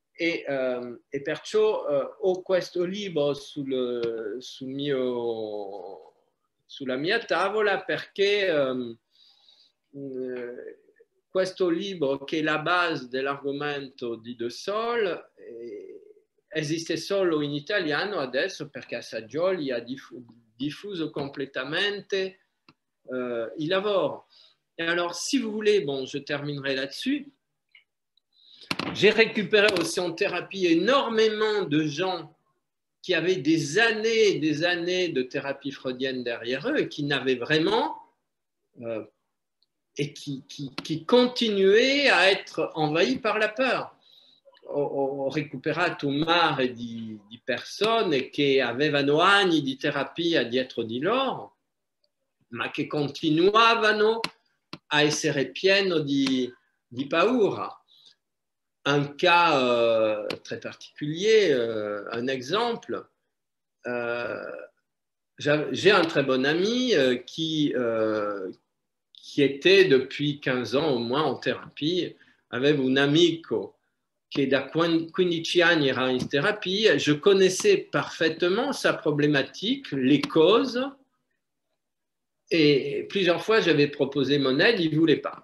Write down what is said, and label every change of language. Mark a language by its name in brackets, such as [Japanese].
[Italian] E perciò ho questo libro sulla mia tavola perché questo libro, che è la base dell'argomento di De Soil, esiste solo in italiano adesso perché Assagioli ha diffuso completamente il lavoro. [French] Et alors, si vous voulez, bon, je terminerai là-dessus. J'ai récupéré aussi en thérapie énormément de gens qui avaient des années et des années de thérapie freudienne derrière eux et qui n'avaient vraiment et qui continuaient à être envahis par la peur. [Italian] Ho recuperato un mare di persone che avevano anni di terapia dietro di loro, ma che continuavano a essere pieni di paura. [French] Un cas très particulier, un exemple, j'ai un très bon ami qui était depuis 15 ans au moins en thérapie. [Italian] Avevo un amico che da 15 anni era in terapia. [French] Je connaissais parfaitement sa problématique, les causes, Et plusieurs fois, j'avais proposé mon aide, il ne voulait pas.